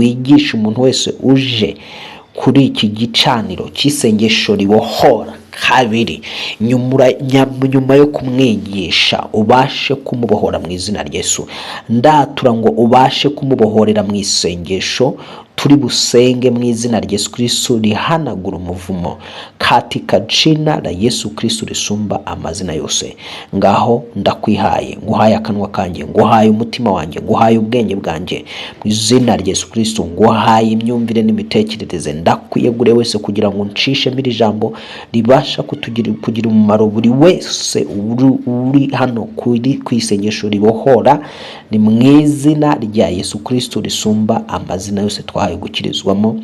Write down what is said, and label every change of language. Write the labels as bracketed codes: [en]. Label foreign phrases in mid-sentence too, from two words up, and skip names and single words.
[rw] Wigisha umuntu wese uje kuri iki gicaniro cy'isengesho ribohora kabiri, nyuma yo kumwigisha ubashe kumubohora mu izina rya Yesu. Ndatura ngo ubashe kumubohorera mu isengesho turi busenge mu izina rya Yesu Kristo rihanagura umuvumo, [sw] katika jina la Yesu Kristo [rw] risumba amazina yose. Ngaho ndakwihaye, nguhaye akanwa kanjye, nguhaye umutima wanjye, nguhaye ubwenge bwanjye, mu izina rya Yesu Kristo nguhaye imyumvire n'imitekerereze. Ndakwiyegure wese kugira ngo ncishe iri jambo ribasha kugira umumaro buri wese uri hano ku isengesho ribohora, ni mu izina rya Yesu Kristo risumba amazina yose twahaye gukirizwamo.